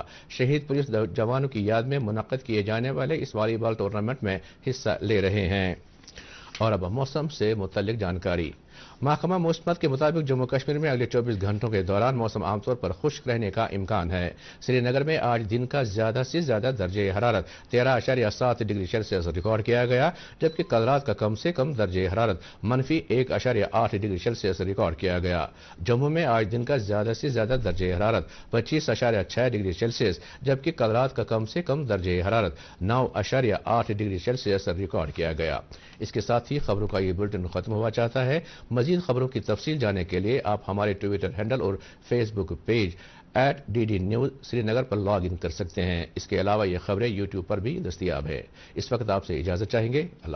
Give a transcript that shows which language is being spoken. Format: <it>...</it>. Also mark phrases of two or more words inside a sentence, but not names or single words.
<ur>شہید پولیس جوانوں کی یاد میں منعقد کیے جانے والے اس</ur> <en>volleyball tournament</en> <ur>میں حصہ لے رہے ہیں۔ اور اب موسم سے متعلق جانکاری۔ محکمہ موسمیات کے مطابق جموں کشمیر میں اگلے 24 گھنٹوں کے دوران موسم عام طور پر خشک رہنے کا امکان ہے۔ سری نگر میں آج دن کا زیادہ سے زیادہ درجہ حرارت 13.7</ur> <en>degree Celsius</en> <ur>ریکارڈ کیا گیا، جبکہ کل رات کا کم سے کم درجہ حرارت -1.8</ur> <en>degree Celsius</en> <ur>ریکارڈ کیا گیا۔ جموں میں آج دن کا زیادہ سے زیادہ درجہ حرارت 25.6</ur> <en>degree Celsius,</en> <ur>جبکہ کل رات کا کم سے کم درجہ حرارت 9.8</ur> <en>degree Celsius</en> <ur>ریکارڈ کیا گیا۔ اس کے ساتھ ہی خبروں کا یہ بلٹن ختم ہوا چاہتا ہے۔ مزید خبروں کی تفصیل جاننے کے لیے آپ ہمارے</ur> <en>Twitter handle</en> <ur>اور</ur> <en>Facebook page</en> <ur>@DD News سری نگر پر</ur> <en>log in</en> <ur>کر سکتے ہیں۔ اس کے علاوہ یہ خبریں YouTube پر بھی دستیاب ہے۔ اس وقت آپ سے اجازت چاہیں گے۔</ur>